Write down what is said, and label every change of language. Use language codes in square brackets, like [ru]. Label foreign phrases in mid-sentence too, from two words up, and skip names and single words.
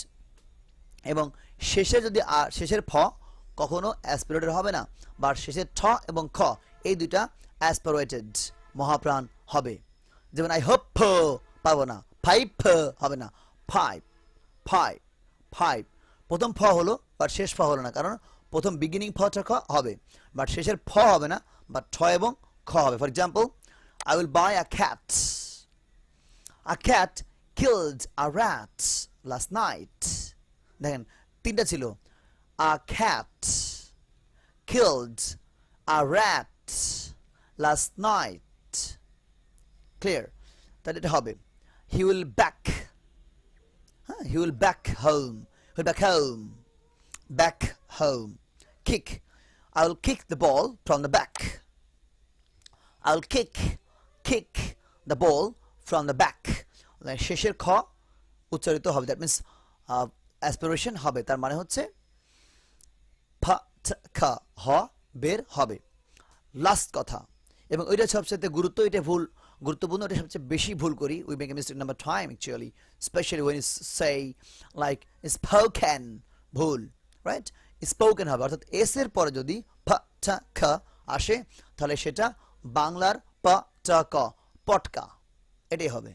[bn] এবং শেষে যদি শেষের ফ কখনো অ্যাসপিরেটেড হবে না, বা শেষের ঠ এবং খ এই দুইটা অ্যাসপিরেটেড, মহাপ্রাণ হবে। যেমন [en] I hope [bn] পাবো না, ফাইভ হবে না, ফাইভ, ফাইভ, ফাইভ। প্রথম ফ হলো, বাট শেষ ফ হলো না, কারণ প্রথম বিগিনিং ফ খ হবে, বাট শেষের ফ হবে না, বাট ঠ এবং খ হবে। [en] For example, I will buy a cat. A cat killed a rat last night. [bn] দেখেন, তিনটা ছিল। [en] A cat killed a rat last night. [bn] ক্লিয়ার? তাহলে এটা হবে [en] he will back, [bn] হ্যাঁ, [en] He will back home, he will back home, back home. Kick, I will kick the ball from the back. I will kick the ball from the back. [bn] শেষের খ উচ্চারিত হবে, [en] that means aspiration [bn] হবে। তার মানে হচ্ছে ফ, খ, হ বের হবে। লাস্ট কথা, এবং ওইটা সবচেয়ে গুরুত্ব, এটা ভুল গুরুত্বপূর্ণ, এটা সবচেয়ে বেশি ভুল করি। [en] We make a mistake number time actually, specially when is say like spoken, ভুল, right? [bn] স্পোকেন হবে, অর্থাৎ এস এর পরে যদি ফ, ছ, খ আসে, তাহলে সেটা বাংলার প, ট, ক, পটকা, এটাই হবে।